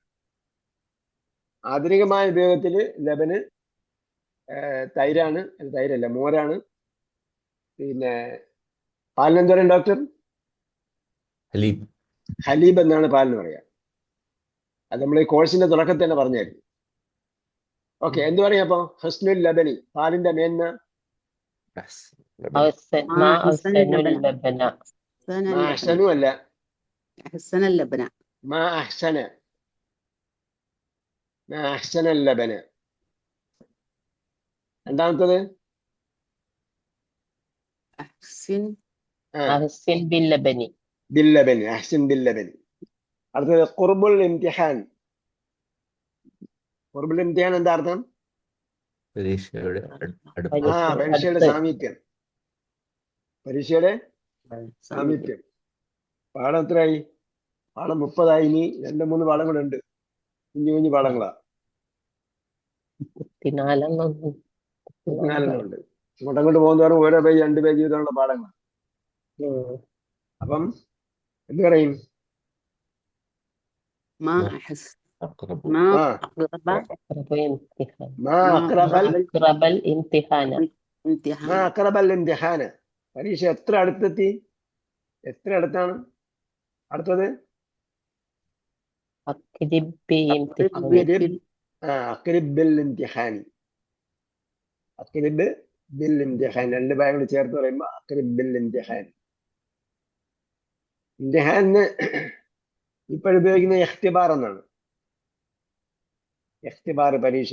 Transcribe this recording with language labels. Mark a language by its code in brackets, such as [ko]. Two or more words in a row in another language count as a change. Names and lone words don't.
[ml] ആധുനികമായ ഉപയോഗത്തില് ലബന് തൈരാണ്, തൈരല്ല മോരാണ്. പിന്നെ പാലിന് എന്താ പറയുക ഡോക്ടർ? ഹലീബ്. ഹലീബ് എന്നാണ് പാലിന് പറയാ. അത് നമ്മൾ ഈ കോഴ്സിന്റെ തുടക്കത്തിൽ തന്നെ പറഞ്ഞായിരുന്നു. ഓക്കെ, എന്ത് പറയാ അപ്പൊ? [ar] حسن اللبن, [ml] പാലിന്റെ മേന്മ. [ar] ما أحسن اللبن ما أحسن അല്ല, أحسن اللبن ما أحسن، ما أحسن اللبن. [ml] രണ്ടാമത്തത് [ar] أحسن أحسن باللبن باللبن، أحسن باللبن. അടുത്തത് قرب الامتحان. قرب الامتحان [ml] എന്താ അർത്ഥം? പരീക്ഷയുടെ പരീക്ഷയുടെ സാമീപ്യം, പരീക്ഷയുടെ സാമീപ്യം. പാഠം എത്രയായി? പാഠം 30 ഇനി 2-3 പാഠം കൂടെ ഉണ്ട്. കുഞ്ഞു കുഞ്ഞു പാഠങ്ങളാ, 4 ഉണ്ട്. ഇങ്ങോട്ടങ്ങോട്ട് പോകുന്നവരും ഓരോ പേജ് 2 പേജ് വീതമുള്ള പാഠങ്ങൾ. അപ്പം എന്ത് പറയും? [ar] ما أحس أقرب ما آه. أقرب ما أقرب أقرب الامتحان امتحان ما أقرب الامتحان. [ml] പരീക്ഷ എത്ര അടുത്തെത്തി? എത്ര അടുത്താണ്? അടുത്തത് [ar] أقرب بامتحان أقرب بالامتحان. أقرب بالامتحان, [ml] 2 ഭാഗങ്ങൾ ചേർത്ത് പറയുമ്പോ [ar] أقرب بالامتحان. [ml] ഇംതിഹാന് ഇപ്പോഴുപയോഗിക്കുന്ന ഇഖ്തിബാർ എന്നാണ്. ഇഖ്തിബാർ, പരീക്ഷ.